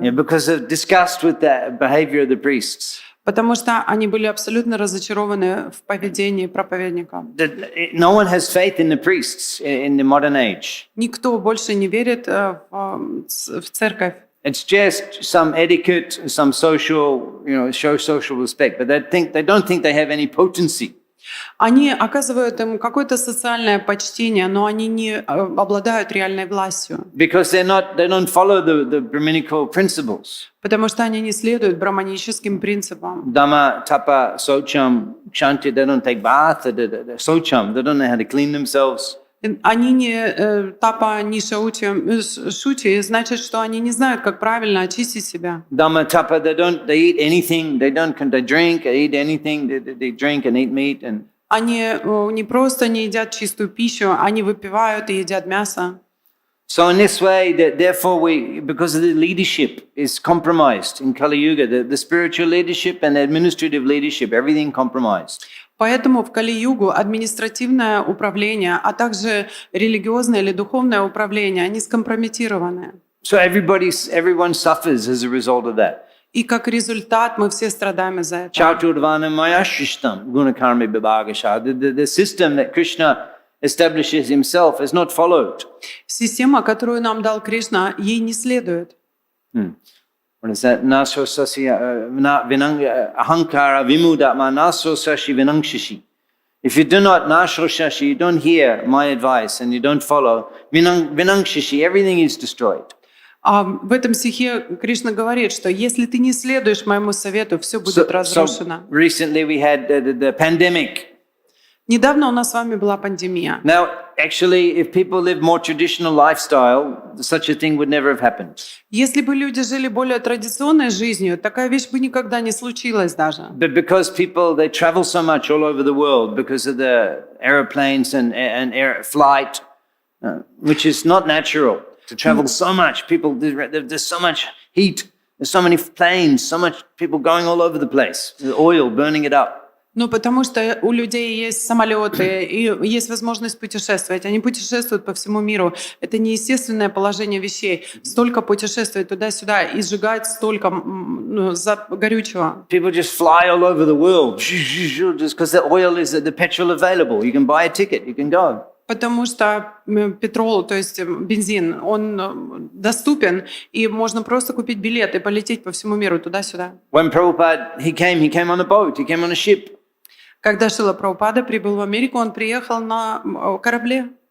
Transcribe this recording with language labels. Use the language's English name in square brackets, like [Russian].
[English] Yeah, because of disgust with the behavior of the priests. [Russian] Потому что они были абсолютно разочарованы в поведении проповедника. [English] No one has faith in the priests in the modern age. [Russian] Никто больше не верит в церковь. [English] It's just some etiquette, some social, show social respect, but they don't think they have any potency. [Russian] Они оказывают им какое-то социальное почтение, но они не обладают реальной властью. [English] Because they don't follow the Brahminical principles. [Russian] Потому что они не следуют браманическим принципам. [English] Dhamma, tapa, socham, kshanti, they don't take bath, socham, they don't know how to clean themselves. [Russian] Они не тапа, не шути, значит, что они не знают, как правильно очистить себя. [English] Dhamma, tapa, they eat anything, they drink, eat anything, they drink and eat meat and. [Russian] Они не просто не едят чистую пищу, они выпивают и едят мясо. [English] So in this way, therefore, because of the leadership is compromised in Kali Yuga, the spiritual leadership and the administrative leadership, everything compromised. [Russian] Поэтому в Кали-югу административное управление, а также религиозное или духовное управление, они скомпрометированы. [English] So everyone suffers as a result of that. [Russian] И как результат мы все страдаем из-за этого. [Sanskrit] Chaturvana mayashishtam gunakarmi vibhagasha. [English] The system that Krishna establishes himself is not followed. [Russian] Система, которую нам дал Кришна, ей не следует. [English] What is that? [Sanskrit] Naso sasya ahankara vimudatma naso sashi vinangshishi. [English] If you do not naso sashi, you don't hear my advice and you don't follow vinangshishi, everything is destroyed. [Russian] А в этом стихе Кришна говорит, что если ты не следуешь моему совету, все будет разрушено. [English] So recently we had the pandemic. [Russian] Недавно у нас с вами была пандемия. [English] Now, actually, if people live more traditional lifestyle, such a thing would never have happened. [Russian] Если бы люди жили более традиционной жизнью, такая вещь бы никогда не случилась даже. [English] But because people, they travel so much all over the world because of the airplanes and air flight, which is not natural to travel so much. People, there's so much heat, there's so many planes, so much people going all over the place, the oil, burning it up. [Russian] Ну, потому что у людей есть самолеты и есть возможность путешествовать. Они путешествуют по всему миру. Это неестественное положение вещей. Столько путешествовать туда-сюда и сжигать столько горючего. [English] People just fly all over the world just because the oil is the petrol available. You can buy a ticket, you can go. [Russian] Потому что петрол, то есть бензин, он доступен, и можно просто купить билет и полететь по всему миру туда-сюда. [English] When Prabhupada, he came on a boat, he came on a ship. [Russian] Когда Шрила Прабхупада прибыл в Америку, он приехал на корабле.